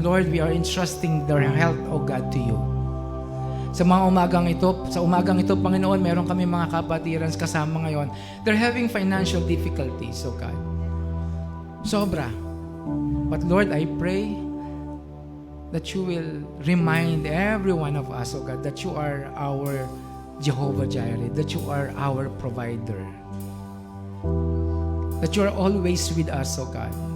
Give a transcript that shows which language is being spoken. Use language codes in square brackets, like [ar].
[en] Lord, we are entrusting their health, O God, to you. [tl] Sa umagang ito, Panginoon, meron kami mga kapatirans kasama ngayon. [en] They're having financial difficulties, O God. Sobra. But Lord, I pray that you will remind every one of us, O God, that you are our Jehovah Jireh, that you are our provider, that you are always with us, O God.